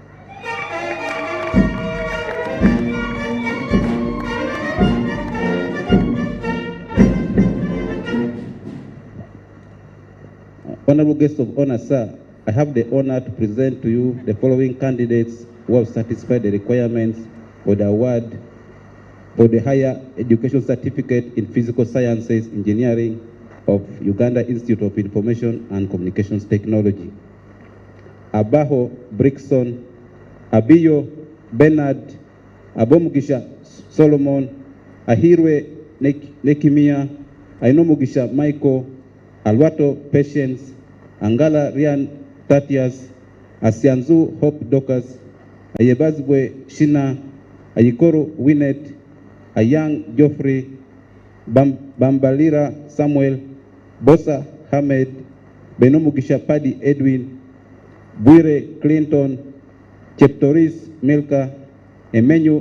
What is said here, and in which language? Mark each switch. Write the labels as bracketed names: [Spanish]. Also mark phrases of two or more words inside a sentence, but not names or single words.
[English] Honorable guest of honor, sir, I have the honor to present to you the following candidates who have satisfied the requirements for the award for the Higher Education Certificate in Physical Sciences Engineering of Uganda Institute of Information and Communications Technology. Abaho Brixon, Abiyo Bernard, Abomugisha Solomon, Ahirwe Nekimia, Ainomugisha Michael, Alwato Patience, Angala Rian Tatias, Asianzu Hope Dokas, Ayebazwe Shina, Ayikoro Winnet, Ayang Geoffrey, Bambalira Samuel, Bosa Hamed, Benomugisha Padi Edwin, Buire Clinton, Cheptoris Milka, Emenyu